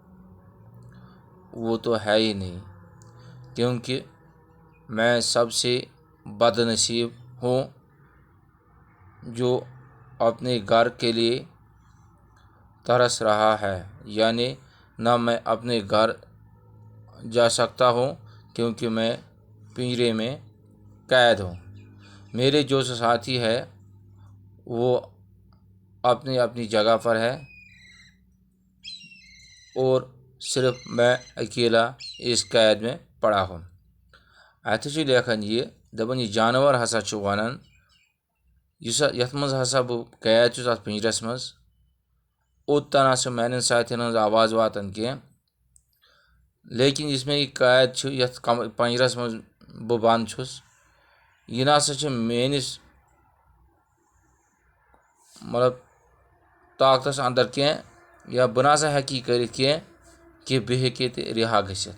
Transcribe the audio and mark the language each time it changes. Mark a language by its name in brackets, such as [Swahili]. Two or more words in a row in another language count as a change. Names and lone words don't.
[Urdu] وہ تو ہے ہی نہیں، کیونکہ میں سب سے بد نصیب ہوں جو اپنے گھر کے لیے ترس رہا ہے، یعنی نہ میں اپنے گھر جا سکتا ہوں کیونکہ میں پنجرے میں قید ہوں۔ میرے جو ساتھی ہے وہ اپنی اپنی جگہ پر ہے اور صرف میں اکیلا اس قید میں پڑا ہوں۔ [Kashmiri] اتھ چھ لیکھان یہ دپان یہ جانور ہسا چھ ونان یتھ منٛز ہسا بہٕ قید چھُس اتھ پنجرس منٛز، اوٚتن ہسا میانٮ۪ن ساتھین ہٕنٛز آواز واتان کینٛہہ، لیکن یُس مےٚ یہِ قید چھُ یتھ پنجرس منٛز بہٕ بنٛد چھُس یہِ نسا چھُ میٲنِس طاقتس اندر کینٛہہ، یا بہٕ نسا ہیٚکہٕ یہِ کٔرِتھ کینٛہہ کہ بہٕ ہیٚکہٕ ییٚتہِ رہا گٔژھِتھ۔